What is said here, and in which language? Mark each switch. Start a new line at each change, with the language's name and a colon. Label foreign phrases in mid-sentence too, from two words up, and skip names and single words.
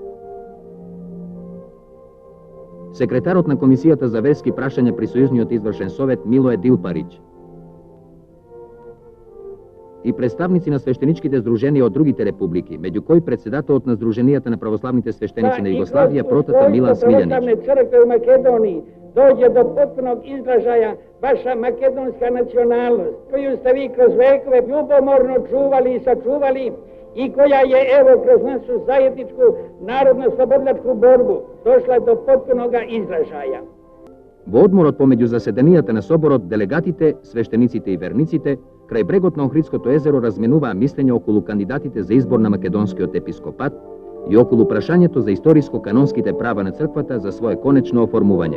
Macedonian: Секретарот на Комисијата за верски прашања при Сојузниот извршен совет Милое Дилпарич. И представници на свештеничките здруженија од другите републики, меѓу кои председателот на Сдруженијата на православните свештеници на Југославија Протата Милан Смилјанич.
Serbian: Црква у Македонија доđe do potpunog izražaja vaša makedonska nacionalnost, koju ste vi kroz vekove ljubomorno čuvali i sačuvali i koja je evo kroz našu zajedničku narodno-slobodlačku borbu došla do potpunog izražaja.
Macedonian: Во одморот помеѓу заседанијата на соборот, делегатите, свештениците и верниците, крај брегот на Охридското езеро разменуваа мислења околу кандидатите за избор на македонскиот епископат и околу прашањето за историско-канонските права на црквата за свое конечно оформување.